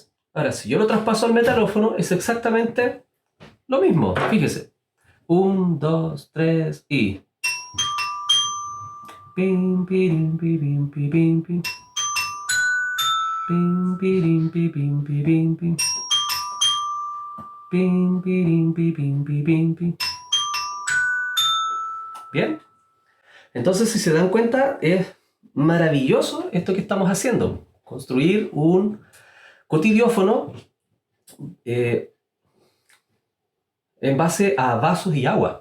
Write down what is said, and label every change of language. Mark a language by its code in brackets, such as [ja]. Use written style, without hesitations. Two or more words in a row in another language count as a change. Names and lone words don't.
[es] Ahora, si yo lo traspaso al metalófono, es exactamente lo mismo. Fíjese. 1, 2, 3 y... Pim, pirim, pim, pim, pim, pim. Pim, pirim, pim, pim, pim, pim. Pim, pirim, pim, pim, pim, pim. ¿Bien? Entonces, si se dan cuenta, es maravilloso esto que estamos haciendo. Construir un cotidiófono en base a vasos y agua.